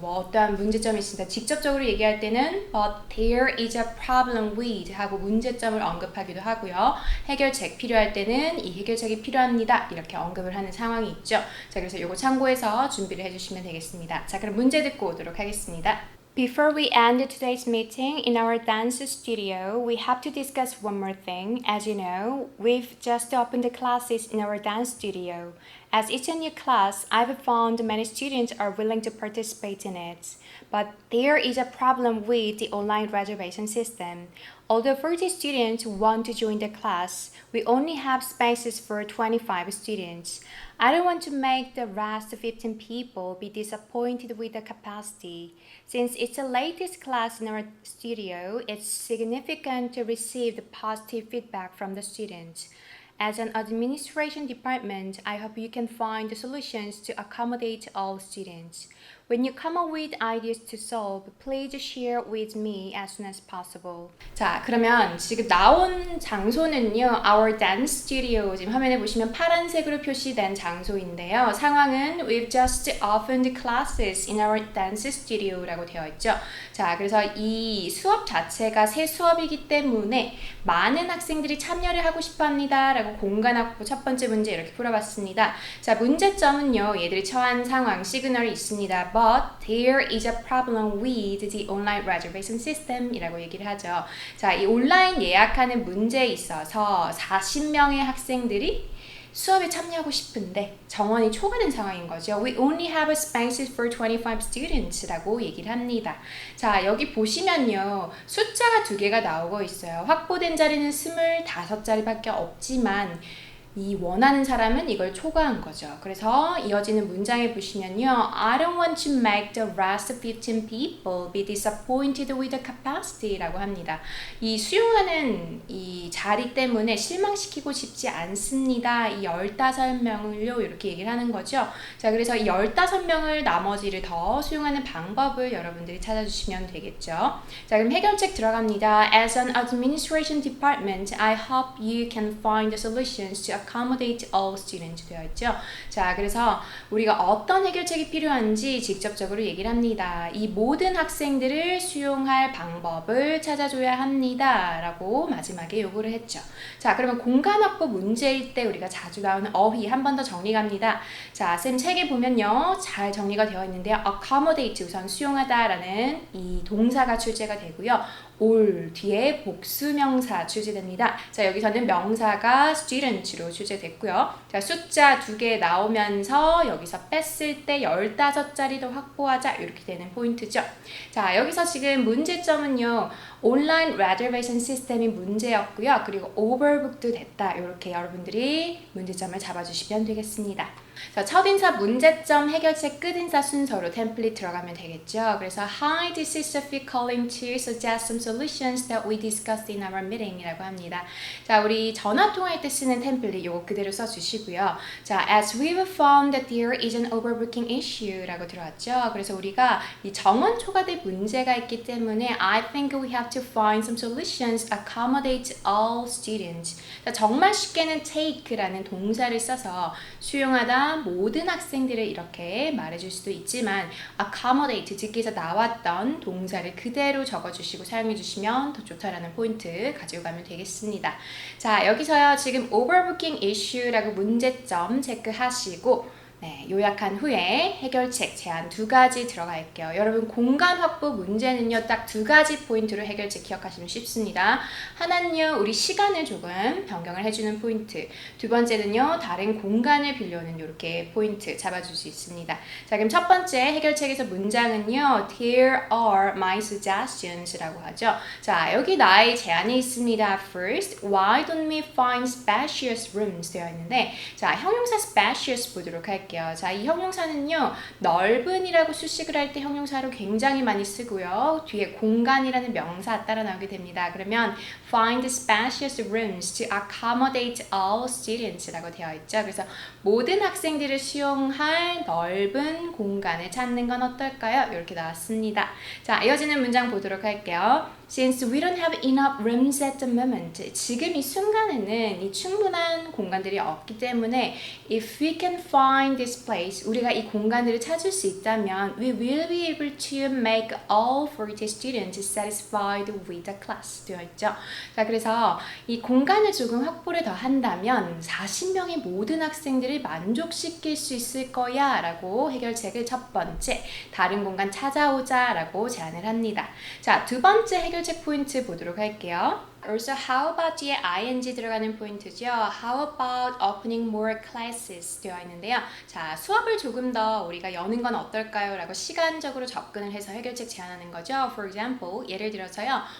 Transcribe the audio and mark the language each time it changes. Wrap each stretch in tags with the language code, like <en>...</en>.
<ko>뭐 어떠한 문제점이 있습니다. 직접적으로 얘기할 때는</ko> <en>But there is a problem with</en> <ko>하고 문제점을 언급하기도 하고요. 해결책 필요할 때는 이 해결책이 필요합니다 이렇게 언급을 하는 상황이 있죠. 자, 그래서 이거 참고해서 준비를 해주시면 되겠습니다. 자, 그럼 문제 듣고 오도록 하겠습니다.</ko> <en>Before we end today's meeting in our dance studio, we have to discuss one more thing. As you know, we've just opened the classes in our dance studio. As it's a new class, I've found many students are willing to participate in it. But there is a problem with the online reservation system. Although 40 students want to join the class, we only have spaces for 25 students. I don't want to make the rest 15 people be disappointed with the capacity. Since it's the latest class in our studio, it's significant to receive the positive feedback from the students. As an administration department, I hope you can find the solutions to accommodate all students. When you come up with ideas to solve, please share with me as soon as possible.</en> <ko>자, 그러면 지금 나온 장소는요,</ko> <en>Our Dance Studio.</en> <ko>지금 화면에 보시면 파란색으로 표시된 장소인데요. 상황은</ko> <en>We've just opened classes in our dance studio</en> <ko>라고 되어 있죠. 자, 그래서 이 수업 자체가 새 수업이기 때문에 많은 학생들이 참여를 하고 싶어 합니다 라고 공간 확보 첫 번째 문제 이렇게 풀어봤습니다. 자, 문제점은요, 얘들이 처한 상황, 시그널이 있습니다.</ko> <en>But there is a problem with the online reservation system</en> <ko>이라고 얘기를 하죠. 자, 이 온라인 예약하는 문제에 있어서 40명의 학생들이 수업에 참여하고 싶은데 정원이 초과된 상황인 거죠.</ko> <en>We only have spaces for 25 students</en> <ko>라고 얘기를 합니다. 자, 여기 보시면요, 숫자가 두 개가 나오고 있어요. 확보된 자리는 25자리밖에 없지만 이 원하는 사람은 이걸 초과한 거죠.</ko> <en>그래서 이어지는 문장에 보시면요, I don't want to make the rest 15 people be disappointed with the capacity</en> <ko>라고 합니다. 이 수용하는 이 자리 때문에 실망시키고 싶지 않습니다. 이 15명을요 이렇게 얘기를 하는 거죠. 자, 그래서 이 15명을 나머지를 더 수용하는 방법을 여러분들이 찾아주시면 되겠죠. 자, 그럼 해결책 들어갑니다.</ko> <en>As an administration department, I hope you can find the solutions to accommodate all students</en> <ko>되어 있죠. 자, 그래서 우리가 어떤 해결책이 필요한지 직접적으로 얘기를 합니다. 이 모든 학생들을 수용할 방법을 찾아줘야 합니다 라고 마지막에 요구를 했죠. 자, 그러면 공간 확보 문제일 때 우리가 자주 나오는 어휘 한 번 더 정리 갑니다. 자, 쌤 책에 보면요, 잘 정리가 되어 있는데요. accommodate 우선 수용하다 라는 이 동사가 출제가 되고요. all 뒤에 복수명사 출제됩니다. 자, 여기서는 명사가 students로 출제됐고요. 자, 숫자 두 개 나오면서 여기서 뺐을 때 15자리도 확보하자 이렇게 되는 포인트죠. 자, 여기서 지금 문제점은요, 온라인 레저베이션 시스템이 문제였고요. 그리고 오버북도 됐다. 이렇게 여러분들이 문제점을 잡아주시면 되겠습니다. 자, 첫인사 문제점 해결책 끝인사 순서로 템플릿 들어가면 되겠죠.</ko> <en>그래서 Hi, this is Sophie calling to suggest some solutions that we discussed in our meeting</en> <ko>이라고 합니다. 자, 우리 전화 통화할 때 쓰는 템플릿 요거 그대로 써주시고요.</ko> <en>자, as we've found that there is an overbooking issue</en> <ko>라고 들어왔죠. 그래서 우리가 이 정원 초과될 문제가 있기 때문에</ko> <en>I think we have to find some solutions accommodate all students.</en> <ko>자, 정말 쉽게는 take라는 동사를 써서 수용하다 모든 학생들을 이렇게 말해줄 수도 있지만 accommodate 듣기에서 나왔던 동사를 그대로 적어주시고 사용해주시면 더 좋다라는 포인트 가지고 가면 되겠습니다. 자, 여기서요 지금 overbooking issue라고 문제점 체크하시고 네, 요약한 후에 해결책 제안 2가지 들어갈게요. 여러분 공간 확보 문제는요 딱 2가지 포인트로 해결책 기억하시면 쉽습니다. 하나는요 우리 시간을 조금 변경을 해주는 포인트, 두 번째는요 다른 공간을 빌려오는 이렇게 포인트 잡아줄 수 있습니다. 자, 그럼 첫 번째 해결책에서 문장은요</ko> <en>Here are my suggestions</en> <ko>라고 하죠. 자, 여기 나의 제안이 있습니다.</ko> <en>First, why don't we find spacious rooms</en> <ko>되어 있는데 자, 형용사</ko> <en>spacious</en> <ko>보도록 할게요. 자, 이 형용사는요 넓은이라고 수식을 할 때 형용사로 굉장히 많이 쓰고요. 뒤에 공간이라는 명사 따라 나오게 됩니다.</ko> <en>그러면 find spacious rooms to accommodate all students</en> <ko>라고 되어 있죠. 그래서 모든 학생들을 수용할 넓은 공간을 찾는 건 어떨까요? 이렇게 나왔습니다. 자, 이어지는 문장 보도록 할게요.</ko> <en>Since we don't have enough rooms at the moment,</en> <ko>지금 이 순간에는 이 충분한 공간들이 없기 때문에</ko> <en>if we can find this place,</en> <ko>우리가 이 공간들을 찾을 수 있다면</ko> <en>we will be able to make all 40 students satisfied with the class</en> <ko>되어 있죠. 자, 그래서 이 공간을 조금 확보를 더 한다면 40명의 모든 학생들을 만족시킬 수 있을 거야 라고 해결책을 첫 번째 다른 공간 찾아오자 라고 제안을 합니다. 자, 두 번째 해결책 포인트 보도록 할게요.</ko> <en>Also, how about 뒤에 ing</en> <ko>들어가는 포인트죠.</ko> <en>How about opening more classes</en> <ko>되어 있는데요. 자, 수업을 조금 더 우리가 여는 건 어떨까요? 라고 시간적으로 접근을 해서 해결책 제안하는 거죠.</ko> <en>For example,</en> <ko>예를 들어서요.</ko>